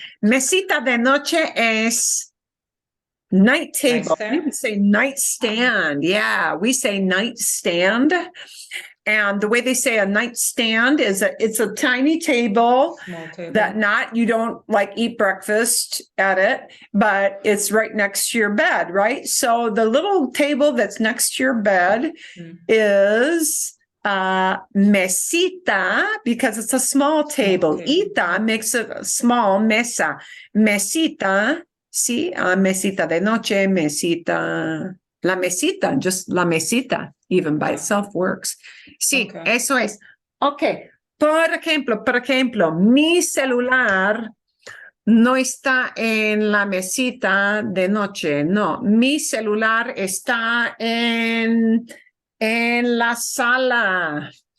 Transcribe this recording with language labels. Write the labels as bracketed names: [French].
[Spanish] Mesita de noche es [English] night table. Nightstand? We would say nightstand. Yeah, we say nightstand. And the way they say a nightstand is it's a tiny table Small table. that you don't like eat breakfast at it, but it's right next to your bed, right? So the little table that's next to your bed is mesita, because it's a small table. Ita makes it a small mesa. [Spanish] Mesita, sí, mesita de noche, mesita. La mesita, [English] just la mesita, even by itself works. [Spanish] Sí, [English] Okay. [Spanish] eso es. Okay, por ejemplo, mi celular no está en la mesita de noche. No, mi celular está en la sala.